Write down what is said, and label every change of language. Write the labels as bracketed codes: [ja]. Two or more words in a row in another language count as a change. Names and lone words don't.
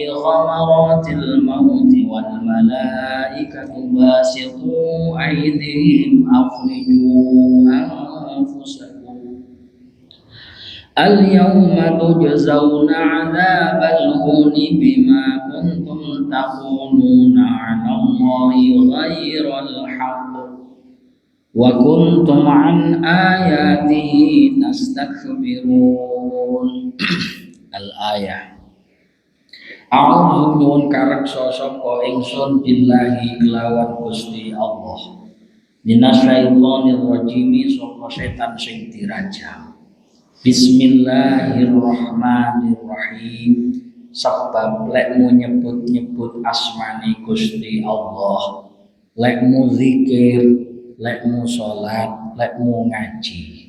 [ar] غَمَرَاتِ الْمَوْتِ وَالْمَلَائِكَةُ بَاسِطُو أَيْدِيهِمْ أَخْرِجُوا أَنفُسَكُمْ الْيَوْمَ تُجْزَوْنَ عَذَابَ الْهُونِ بِمَا كُنْتُمْ تَقُولُونَ عَلَى اللَّهِ غَيْرَ الْحَقِّ وَكُنْتُمْ عَنْ آيَاتِهِ تَسْتَكْبِرُونَ. Al-ayah. [jv] A'udzu nyuwun kareksa sapa ingsun billahi kelawan Gusti Allah. [ar] من الشيطان الرجيم, [jv] sapa setan sing dirajam. [ar] Bismillahirrahmanirrahim. [jv] Sebab lekmu nyebut-nyebut asmane Gusti Allah, lekmu zikir, lekmu sholat, lekmu ngaji.